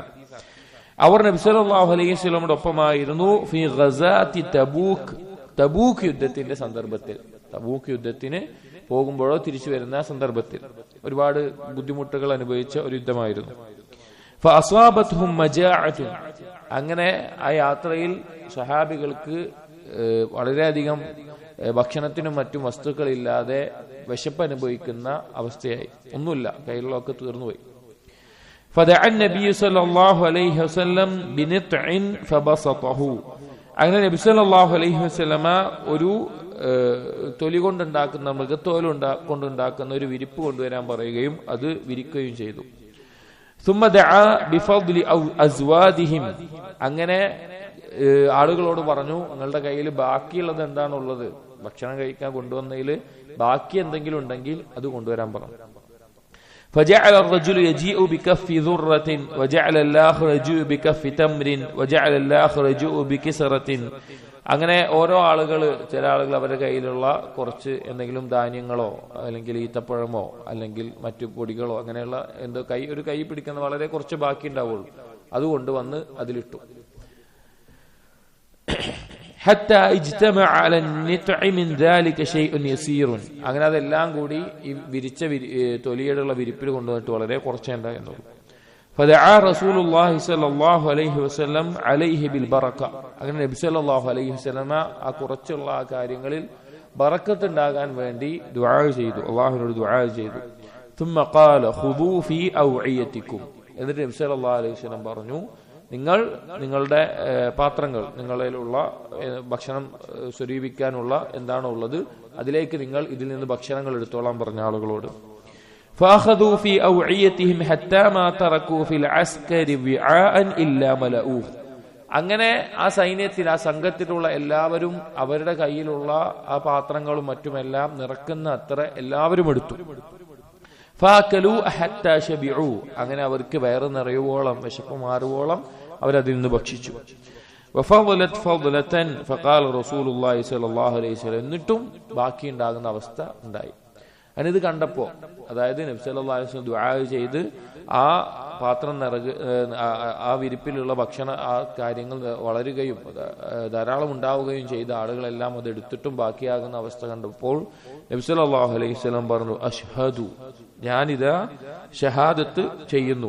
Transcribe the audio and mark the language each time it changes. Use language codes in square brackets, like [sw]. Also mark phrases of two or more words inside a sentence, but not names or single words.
[ml] അവർ നബി [ar] صلى الله عليه [ml] വസല്ലമയുടെ ഒപ്പമായിരുന്നു [ar] في غزاة تبوك, [ml] തബൂക്ക് യുദ്ധത്തിന്റെ സന്ദർഭത്തിൽ, തബൂക്ക് യുദ്ധത്തിന് പോകുമ്പോഴോ തിരിച്ചു വരുന്ന സന്ദർഭത്തിൽ ഒരുപാട് ബുദ്ധിമുട്ടുകൾ അനുഭവിച്ച ഒരു യുദ്ധമായിരുന്നു. [ar] فأصابتهم مجاعة, [ml] അങ്ങനെ ആ യാത്രയിൽ സഹാബികൾക്ക് വളരെയധികം ഭക്ഷണത്തിനും മറ്റും വസ്തുക്കളില്ലാതെ വിശപ്പ് അനുഭവിക്കുന്ന അവസ്ഥയായി. ഒന്നുമില്ല, കയ്യിലുള്ളതൊക്കെ തീർന്നുപോയി. [ar] فدعا النبي صلى الله عليه وسلم بنطع فبسطه, [ml] അങ്ങനെ നബി [ar] صلى الله عليه وسلم [ml] ഒരു തൊലി കൊണ്ടുണ്ടാക്കുന്ന, മൃഗത്തോൽ കൊണ്ടുണ്ടാക്കുന്ന ഒരു വിരിപ്പ് കൊണ്ടുവരാൻ പറയുകയും അത് വിരിക്കുകയും ചെയ്തു. [ar] ثم دعا بفضل أزوادهم, [ml] അങ്ങനെ ആളുകളോട് പറഞ്ഞു, നിങ്ങളുടെ കയ്യിൽ ബാക്കിയുള്ളത് എന്താണുള്ളത്, ഭക്ഷണം കഴിക്കാൻ കൊണ്ടുവന്നതിൽ ബാക്കി എന്തെങ്കിലും ഉണ്ടെങ്കിൽ അത് കൊണ്ടുവരാൻ പറഞ്ഞു. [ar] فجعل الرجل يجيء بكف ذرة وجعل الآخر يجيء بكف تمر وجعل الآخر يجيء بكسرة. [ml] അങ്ങനെ ഓരോ ആളുകൾ, ചില ആളുകൾ അവരുടെ കയ്യിലുള്ള കുറച്ച് എന്തെങ്കിലും ധാന്യങ്ങളോ അല്ലെങ്കിൽ ഈത്തപ്പഴമോ അല്ലെങ്കിൽ മറ്റു പൊടികളോ അങ്ങനെയുള്ള എന്തോ ഒരു കൈ പിടിക്കുന്ന വളരെ കുറച്ച് ബാക്കി ഉണ്ടാവുള്ളൂ, അതുകൊണ്ട് വന്ന് അതിലിട്ടു. [ar] حتى اجتمع على النطع من ذلك شيء يسير, [ml] അങ്ങനെ അതെല്ലാം കൂടി ഈ വിരിച്ച തൊലിയോടുള്ള വിരിപ്പിൽ കൊണ്ടുവന്നിട്ട് വളരെ കുറച്ചേ ഉണ്ടായിരുന്നുള്ളൂ. [ar] فدعا رسول الله صلى الله عليه وسلم عليه بالبركه, [ml] അങ്ങനെ നബി [ar] صلى الله عليه وسلم [ml] ആ കുറച്ചുള്ള ആ കാര്യങ്ങളിൽ ബറക്കത്ത് ഉണ്ടാകാൻ വേണ്ടി ദുആ ചെയ്തു, അല്ലാഹുവിനോട് ദുആ ചെയ്തു. [ar] ثم قال خذوا في اوعيتكم, [ml] എന്നിട്ട് നബി [ar] صلى الله عليه وسلم [ml] പറഞ്ഞു, നിങ്ങൾ നിങ്ങളുടെ പാത്രങ്ങൾ, നിങ്ങളിലുള്ള ഭക്ഷണം സ്വരൂപിക്കാനുള്ള എന്താണോ ഉള്ളത് അതിലേക്ക് നിങ്ങൾ ഇതിൽ നിന്ന് ഭക്ഷണങ്ങൾ എടുത്തോളാൻ പറഞ്ഞ ആളുകളോട്. [ar] فأخذوا في أوعيتهم حتى ما تركوا في العسكر وعاء إلا ملؤوه, [ml] അങ്ങനെ ആ സൈന്യത്തിൽ, ആ സംഘത്തിലുള്ള എല്ലാവരും അവരുടെ കയ്യിലുള്ള ആ പാത്രങ്ങളും മറ്റുമെല്ലാം നിറക്കുന്ന അത്ര എല്ലാവരും എടുത്തു. [ar] فأكلوا حتى شبعوا, [ml] അങ്ങനെ അവർക്ക് വയറ് നിറയുവോളം, വിശപ്പ് മാറുവോളം അവരതിൽ നിന്ന് ഭക്ഷിച്ചു. [ar] وفضلت فضلة فقال رسول الله صلى الله عليه وسلم, [ml] എന്നിട്ടും ബാക്കി ഉണ്ടാകുന്ന അവസ്ഥ ഉണ്ടായി. അതിനിത് കണ്ടപ്പോ, അതായത് നബി [ar] صلى الله عليه وسلم [ml] ദുആ ചെയ്ത് ആ പാത്രം ആ വിരിപ്പിലുള്ള ഭക്ഷണ ആ കാര്യങ്ങൾ വളരുകയും ധാരാളം ഉണ്ടാവുകയും ചെയ്ത ആളുകളെല്ലാം അത് എടുത്തിട്ടും ബാക്കിയാകുന്ന അവസ്ഥ കണ്ടപ്പോൾ നബി [ar] صلى الله عليه وسلم [ml] പറഞ്ഞു, അഷ്ഹദു, ഞാനിതാ ഷഹാദത്ത് ചെയ്യുന്നു.